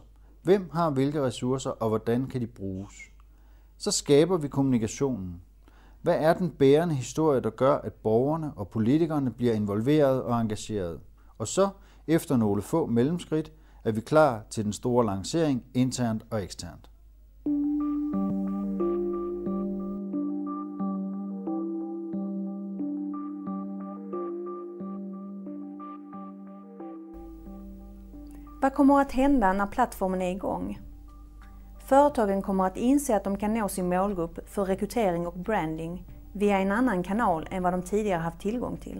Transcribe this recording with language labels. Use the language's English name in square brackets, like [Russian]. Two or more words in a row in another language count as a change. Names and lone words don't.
[Danish] Hvem har hvilke ressourcer, og hvordan kan de bruges? Så skaber vi kommunikationen. Hvad er den bærende historie, der gør, at borgerne og politikerne bliver involveret og engageret? Og så, efter nogle få mellemskridt, er vi klar til den store lancering internt og eksternt. [Swedish] Vad kommer att hända när plattformen är igång? Företagen kommer att inse att de kan nå sin målgrupp för rekrytering och branding via en annan kanal än vad de tidigare haft tillgång till.